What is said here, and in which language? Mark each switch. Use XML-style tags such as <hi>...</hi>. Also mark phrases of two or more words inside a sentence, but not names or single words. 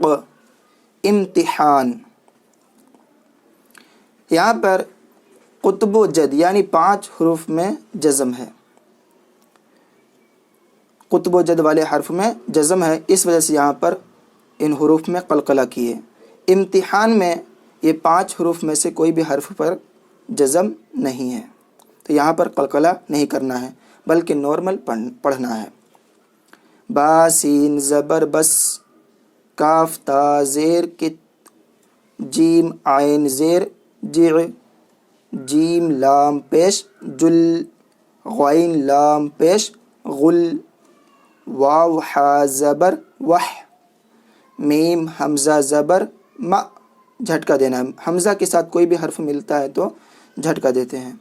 <ur>امتحان، یہاں پر قطب و جد یعنی 5 حروف میں جزم ہے، قطب و جد والے حرف میں جزم ہے، اس وجہ سے یہاں پر ان حروف میں قلقلہ کیے۔ امتحان میں یہ 5 حروف میں سے کوئی بھی حرف پر جزم نہیں ہے، تو یہاں پر قلقلہ نہیں کرنا ہے بلکہ نارمل پڑھنا ہے۔ با سین زبر بس، کاف تا زیر کت، جیم عین زیر جع، جیم لام پیش جل، غین لام پیش غل، واو حا زبر وح، میم حمزہ زبر م، جھٹکا دینا ہے، حمزہ کے ساتھ کوئی بھی حرف ملتا ہے تو جھٹکا دیتے ہیں۔</ur>